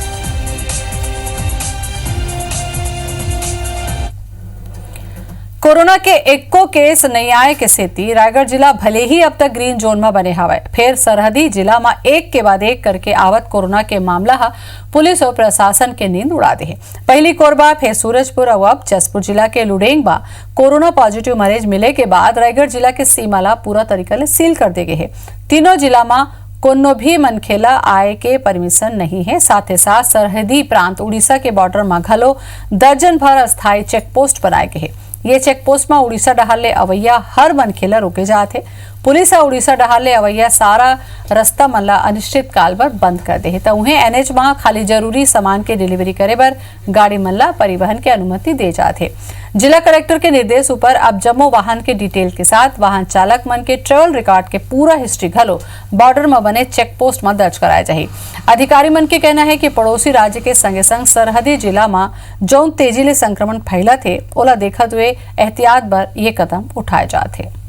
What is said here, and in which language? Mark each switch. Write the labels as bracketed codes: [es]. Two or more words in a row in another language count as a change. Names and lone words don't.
[hne] कोरोना के एको केस नहीं आए के सेती रायगढ़ जिला भले ही अब तक ग्रीन जोन में बने हवा, फिर सरहदी जिला में एक के बाद एक करके आवत कोरोना के मामला पुलिस और प्रशासन के नींद उड़ा दे है। पहली कोरबा फिर सूरजपुर और अब जसपुर जिला के लुडेंग में कोरोना पॉजिटिव मरीज मिले के बाद रायगढ़ जिला के सीमा ला पूरा तरीका से सील कर दे गए है। तीनों जिला में कोनो भी मनखेला आय के परमिशन नहीं है। साथ ही साथ सरहदी प्रांत उड़ीसा के बॉर्डर में घलो दर्जन भर अस्थायी चेक पोस्ट बनाए गए है। ये चेक पोस्ट में उड़ीसा डहार ले अवैया हर मनखेला रोके जाते। पुलिस और उड़ीसा डहार ले अवैया सारा रास्ता मन ला अनिश्चित काल पर बंद कर दे तो उन्हें एनएच में खाली जरूरी सामान के डिलीवरी करे बर गाड़ी मन ला परिवहन की अनुमति दे जाते। जिला कलेक्टर के निर्देश ऊपर अब जम्मो वाहन के डिटेल के साथ वाहन चालक मन के ट्रेवल रिकॉर्ड के पूरा हिस्ट्री घलो बॉर्डर में बने चेक पोस्ट में दर्ज कराया जाए। अधिकारी मन के कहना है कि पड़ोसी राज्य के संगे संग सरहदी जिला में जौन तेजी ले संक्रमण फैला थे ओला देखते हुए एहतियात बर ये कदम उठाए जाते।